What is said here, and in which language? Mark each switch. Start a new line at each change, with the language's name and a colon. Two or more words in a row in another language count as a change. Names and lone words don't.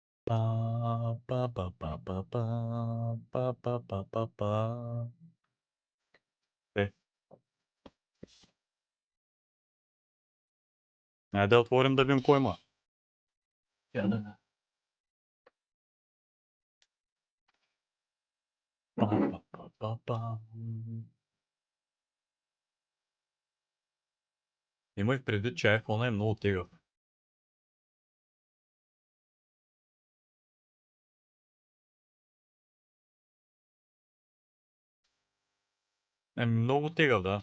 Bulgarian: Па, па, па, па, па, па, па, па, па, па. Е, айде да отворим да видим кой има. Я да не. Па, па, па, па, па. Имах предвид, че iPhone е много тегъв. Е много тегъв, да.